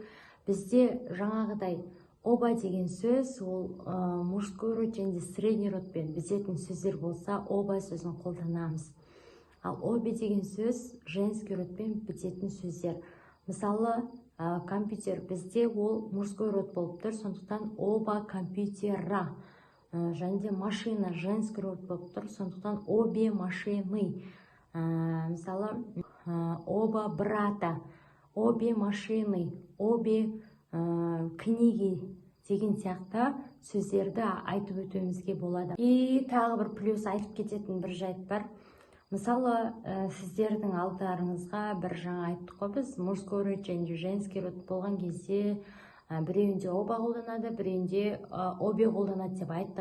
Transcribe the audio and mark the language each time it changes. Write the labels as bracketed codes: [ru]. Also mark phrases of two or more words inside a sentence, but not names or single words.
[kk] Бізде жаңағыдай оба деген сөз, ол [ru] мужской род [kk] және [ru] средний родпен [kk] бітетін сөздер болса, оба сөзін қолданамыз. Ал обе деген сөз [ru] женский родпен [kk] бітетін сөздер. Мысалы, компьютер бізде ол [ru] мужской род [kk] болып тұр, сондықтан [ru] оба компьютера. [kk] Және де машина [ru] женский род [kk] болып тұр, сондықтан [ru] обе машины. [kk] Мысалы, [ru] оба брата, обе машины, обе книги [kk] деген сияқты сөздерді айтып өтуімізге болады. И тағы бір плюс айтып кететін бір жайт бар. Мысалы, сіздердің алдарыңызға бір жаңа айттық қой біз, [ru] мужской род [kk] және [ru] женский род [kk] болған кезде біреуінде оба қолданады, біреуінде обе қолданады деп айттық.